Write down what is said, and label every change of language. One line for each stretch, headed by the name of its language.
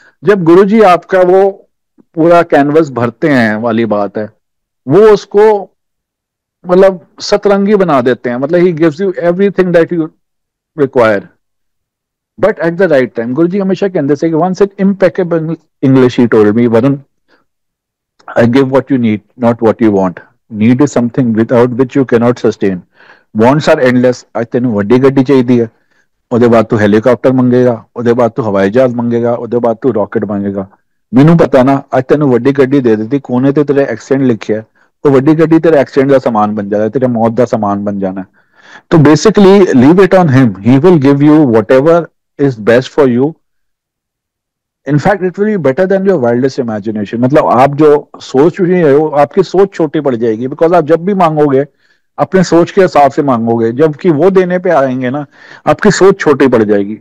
Hindi: जब गुरुजी आपका वो पूरा कैनवस भरते हैं वाली बात है, वो उसको मतलब सतरंगी बना देते हैं।
English: मतलब he gives you everything that you require but at the right time.
Hindi: गुरु जी हमेशा कहते थे कि
English: Once in impeccable English he told me, Varun, I give what you need, not what you want. Need is something without which you cannot sustain. Wants are endless.
Punjabi: आज तेन वड्डी गड्डी चाहिए है, ਉਹਦੇ बाद तू हेलीकॉप्टर मंगेगा, ਉਹਦੇ बाद तू हवाई जहाज मंगेगा, ਉਹਦੇ बाद तू रॉकेट मंगेगा। ਮੈਨੂੰ पता ना, ਅੱਜ ਤੈਨੂੰ ਵੱਡੀ ਗੱਡੀ ਦੇ ਦਿੱਤੀ, ਕੋਨੇ ਤੇ ਤੇਰੇ ਐਕਸੀਡੈਂਟ ਲਿਖਿਆ, ਉਹ ਵੱਡੀ ਗੱਡੀ ਤੇਰੇ ਐਕਸੀਡੈਂਟ ਦਾ ਸਾਮਾਨ ਬਣ ਜਾਣਾ, ਤੇਰੇ ਮੌਤ ਦਾ ਸਾਮਾਨ ਬਣ ਜਾਣਾ।
English: तो basically leave it on him, he will give you whatever is best for you. In fact it will be better than your wildest imagination.
Hindi: मतलब आप जो सोच रहे हो, आपकी सोच छोटी पड़ जाएगी। बिकॉज आप जब भी मांगोगे अपने सोच के हिसाब से मांगोगे, जबकि वो देने पे आएंगे ना, आपकी सोच छोटी पड़ जाएगी।